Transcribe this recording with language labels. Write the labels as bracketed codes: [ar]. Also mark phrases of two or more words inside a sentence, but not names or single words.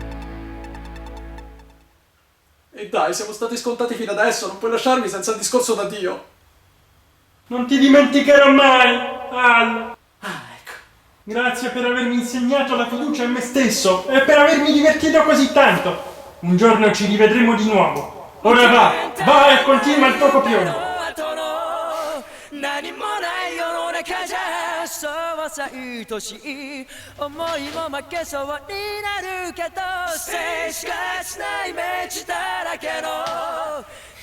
[it] E dai, siamo stati scontati fino adesso, non puoi lasciarmi senza il discorso d'addio. Non ti dimenticherò mai, Al! Ah, ecco. Grazie per avermi insegnato la fiducia in me stesso e per avermi divertito così tanto. Un giorno ci rivedremo di nuovo. Ora va e continua il tuo copione. [ja] 何もない世の中じゃそうさ愛しい思いも負けそうになるけど静止しない道だらけの